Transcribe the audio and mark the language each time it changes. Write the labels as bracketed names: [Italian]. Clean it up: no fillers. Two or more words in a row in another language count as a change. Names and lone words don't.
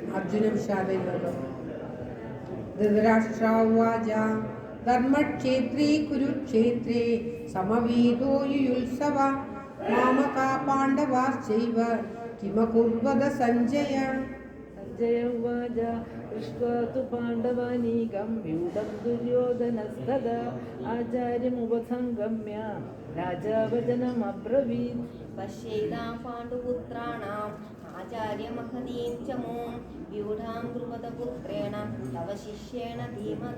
[Sanskrit] അർജുന വിഷാദയോഗം. ധൃതരാഷ്ട്രോവാച ധർമ്മക്ഷേത്രേ കുരുക്ഷേത്രേ സമവേതോ യുയുത്സവ മാമകാ പാണ്ഡവാശ്ചൈവ കിമകുർവത സഞ്ജയ. സഞ്ജയ ഉവാച दृष्ट्वा तु पाण्डवानीकं व्यूढं दुर्योधनस्तदा आचार्यमुपसङ्गम्य राजा वचनमब्रवीत्। पश्येदां पाण्डुपुत्राणाम् आचार्यमहतीं च मूं व्यूढां द्रुपदपुत्रेण तव शिष्येण धीमता।